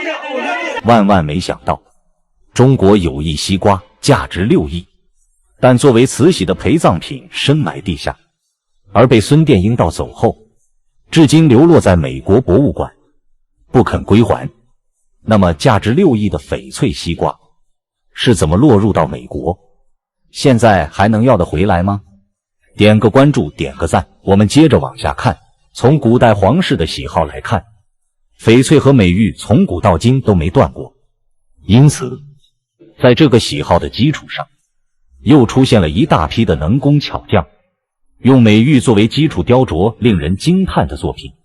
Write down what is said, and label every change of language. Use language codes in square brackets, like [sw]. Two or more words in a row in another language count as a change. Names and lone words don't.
[zh] 萬萬沒想到，中國有一西瓜價值6億，但作為慈禧的陪葬品深埋地下，而被孫殿英盜走後，至今流落在美國博物館，不肯歸還。那麼價值6億的翡翠西瓜是怎麼落入到美國？現在還能要得回來嗎？點個關注，點個讚，我們接着往下看。從古代皇室的喜好来看，翡翠和美玉從古到今都沒斷過，因此在這個喜好的基礎上，又出現了一大批的能工巧匠，用美玉作為基礎雕琢令人驚嘆的作品。